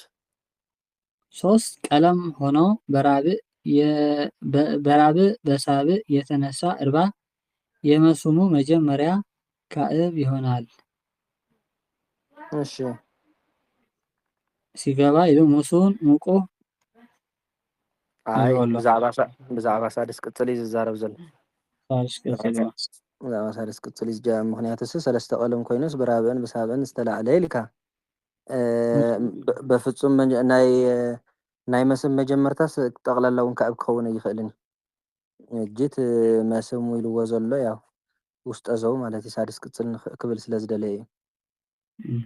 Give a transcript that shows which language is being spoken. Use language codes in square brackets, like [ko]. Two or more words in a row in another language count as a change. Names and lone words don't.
[am] ሶስት ቀለም ሆኖ በራብዕ በሳብዕ የተነሳ እርባ የመስሙ መጀመሪያ ካዕብ ይሆናል። እሺ ሲገባ ይሉ ሙሱን ሙቁህ [ti] አይ ብዛዕባ ሳድስ ቅፅል እዩ ዝዛረብ ዘሎ ብዛዕባ ሳድስ ቅፅል እዩ ምክንያቱ ሰለስተ ቀለም ኮይኑስ በራብዕን በሳብዕን ዝተላዕለ ኢልካ በፍጹም ናይ መስም መጀመርታስ ጠቕላላ እውን ካዕብ ክኸውን ኣይኽእልን እጅት መስም ኢልዎ ዘሎ ያው ውስጠ ዘው ማለት እዩ ሳድስ ቅፅል ክብል ስለ ዝደለየ እዩ